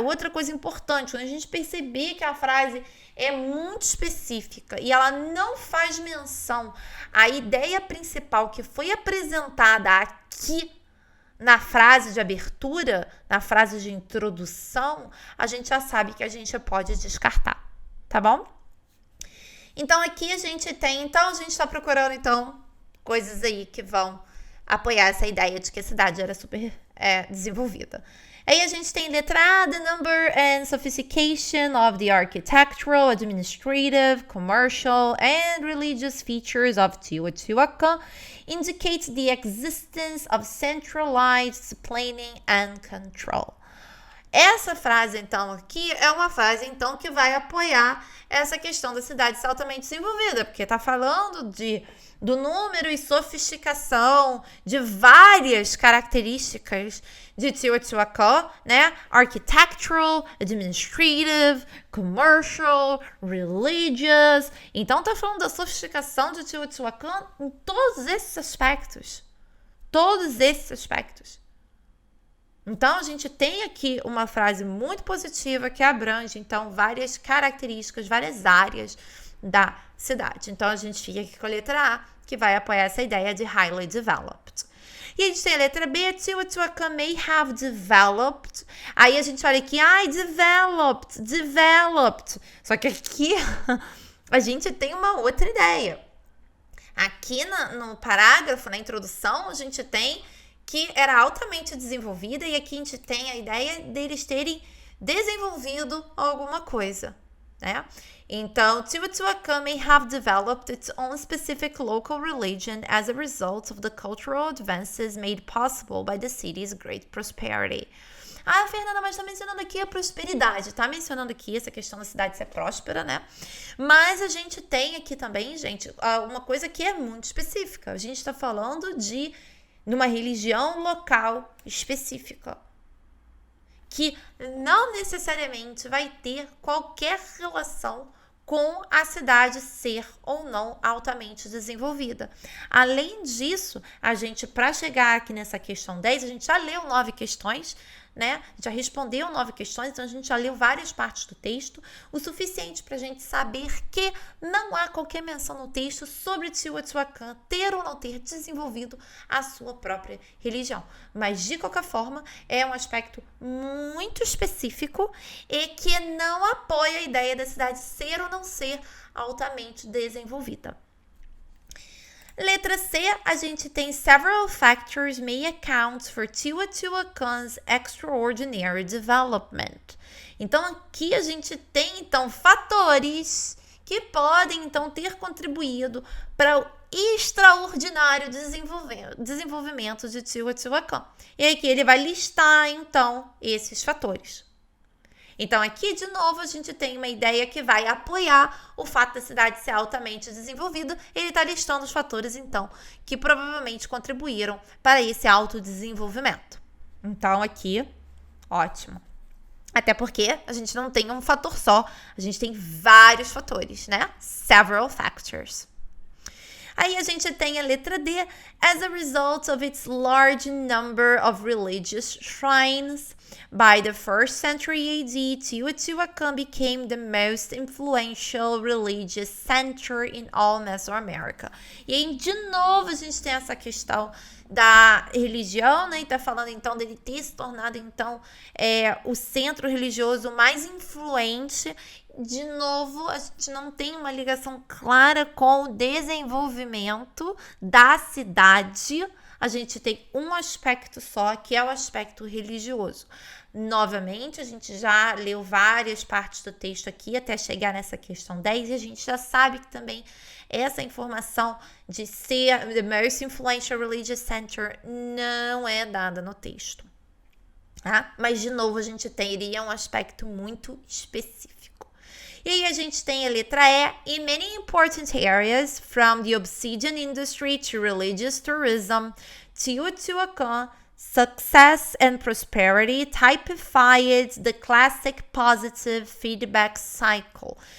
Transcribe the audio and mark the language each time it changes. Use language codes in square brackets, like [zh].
[pt] Outra coisa importante, quando a gente perceber que a frase é muito específica e ela não faz menção à ideia principal que foi apresentada aqui na frase de abertura, na frase de introdução, a gente já sabe que a gente pode descartar, tá bom? Então, aqui a gente está procurando, coisas aí que vão apoiar essa ideia de que a cidade era super desenvolvida. Aí a gente tem letra A, [en] the number and sophistication of the architectural, administrative, commercial, and religious features of Teotihuacan indicate the existence of centralized planning and control. [pt] Essa frase, então, aqui é uma frase, então, que vai apoiar essa questão da cidade ser altamente desenvolvida, porque está falando do número e sofisticação de várias características de Teotihuacan, né? [en] Architectural, administrative, commercial, religious. [pt] Então, está falando da sofisticação de Teotihuacan em todos esses aspectos. Todos esses aspectos. Então, a gente tem aqui uma frase muito positiva que abrange, então, várias características, várias áreas da cidade. Então, a gente fica aqui com a letra A, que vai apoiar essa ideia de [en] highly developed. [pt] E a gente tem a letra B, [en] Teotihuacan may have developed. [pt] Aí a gente olha aqui, developed. Só que aqui a gente tem uma outra ideia. Aqui no parágrafo, na introdução, a gente tem que era altamente desenvolvida e aqui a gente tem a ideia deles terem desenvolvido alguma coisa, né? Então, [en] Teotihuacan may have developed its own specific local religion as a result of the cultural advances made possible by the city's great prosperity. [pt] Ah, Fernanda, mas tá mencionando aqui a prosperidade, tá mencionando aqui essa questão da cidade ser próspera, né? Mas a gente tem aqui também, gente, uma coisa que é muito específica. A gente tá falando de numa religião local específica, que não necessariamente vai ter qualquer relação com a cidade ser ou não altamente desenvolvida. Além disso, a gente, para chegar aqui nessa questão 10, a gente já leu 9 questões, né? Já respondeu 9 questões, então a gente já leu várias partes do texto, o suficiente para a gente saber que não há qualquer menção no texto sobre Teotihuacan ter ou não ter desenvolvido a sua própria religião. Mas, de qualquer forma, é um aspecto muito específico e que não apoia a ideia da cidade ser ou não ser altamente desenvolvida. Letra C, a gente tem [en] several factors may account for Teotihuacan's extraordinary development. [pt] Então, aqui a gente tem, então, fatores que podem, então, ter contribuído para o extraordinário desenvolvimento de Teotihuacan. E aqui ele vai listar, então, esses fatores. Então, aqui, de novo, a gente tem uma ideia que vai apoiar o fato da cidade ser altamente desenvolvida. Ele está listando os fatores, então, que provavelmente contribuíram para esse autodesenvolvimento. Então, aqui, ótimo. Até porque a gente não tem um fator só, a gente tem vários fatores, né? [en] Several factors. [pt] Aí a gente tem a letra D. [en] As a result of its large number of religious shrines, by the 1st century AD, Teotihuacan became the most influential religious center in all Mesoamerica. [pt] E aí, de novo, a gente tem essa questão da religião, né? E tá falando, então, dele ter se tornado, então, o centro religioso mais influente. De novo, a gente não tem uma ligação clara com o desenvolvimento da cidade. A gente tem um aspecto só, que é o aspecto religioso. Novamente, a gente já leu várias partes do texto aqui até chegar nessa questão 10 e a gente já sabe que também essa informação de ser [en] the most influential religious center [pt] não é dada no texto. Tá? Mas, de novo, a gente teria um aspecto muito específico. E aí a gente tem a letra E. [en] In many important areas, from the obsidian industry to religious tourism, Teotihuacan success and prosperity typified the classic positive feedback cycle.